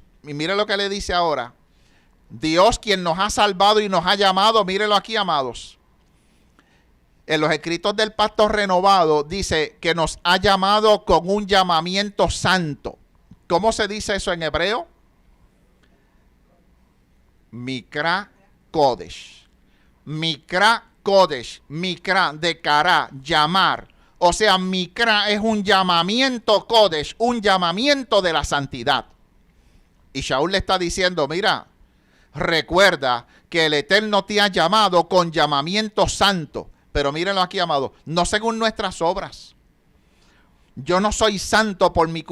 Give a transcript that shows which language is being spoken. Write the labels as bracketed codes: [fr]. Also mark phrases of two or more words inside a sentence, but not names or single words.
[es] Y mire lo que le dice ahora. Dios, quien nos ha salvado y nos ha llamado, mírelo aquí, amados. En los escritos del pacto renovado dice que nos ha llamado con un llamamiento santo. ¿Cómo se dice eso en hebreo? [he] מקרא קודש. מקרא קודש. [es] Mikra de Kará, llamar. O sea, Mikra es un llamamiento Kodesh, un llamamiento de la santidad. Y Shaul le está diciendo, mira, recuerda que el Eterno te ha llamado con llamamiento santo. Pero mírenlo aquí, amado, no según nuestras obras. Yo no soy santo por mi cuenta.